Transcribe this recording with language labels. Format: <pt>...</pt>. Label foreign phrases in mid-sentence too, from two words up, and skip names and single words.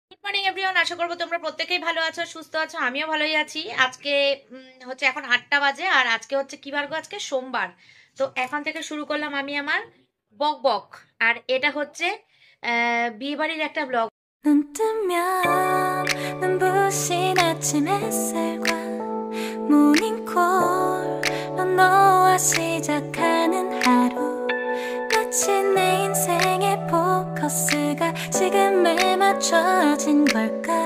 <en>morning everyone,</en> <bn>আশা করবো তোমরা প্রত্যেকেই ভালো আছো, সুস্থ আছো। আমিও ভালোই আছি। আজকে হচ্ছে এখন 8টা বাজে, আর আজকে হচ্ছে কি বার গো? আজকে সোমবার। তো এখন থেকে শুরু করলাম আমি আমার বক বক। আর এটা হচ্ছে বিয়ে বাড়ির একটা ব্লগ।</bn> <ko>눈 뜨면 눈부신 아침 햇살과 모닝콜로 너와 시작하는 하루 마치 내 인생의 포커스가 지금에 맞춰진 걸까</ko>